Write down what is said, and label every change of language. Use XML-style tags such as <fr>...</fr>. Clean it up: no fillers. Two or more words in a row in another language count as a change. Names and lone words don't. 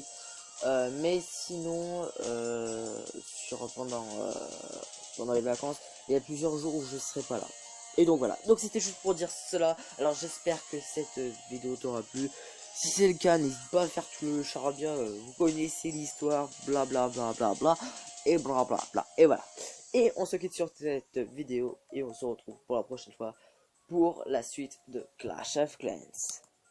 <fr>Mais sinon, pendant les vacances, il y a plusieurs jours où je serai pas là. Et donc voilà. Donc c'était juste pour dire cela. Alors j'espère que cette vidéo t'aura plu. Si c'est le cas, n'hésite pas à faire tout le charabia. Vous connaissez l'histoire, bla bla bla bla bla. Et bla bla bla. Et voilà. Et on se quitte sur cette vidéo. Et on se retrouve pour la prochaine fois pour la suite de Clash of Clans.</fr>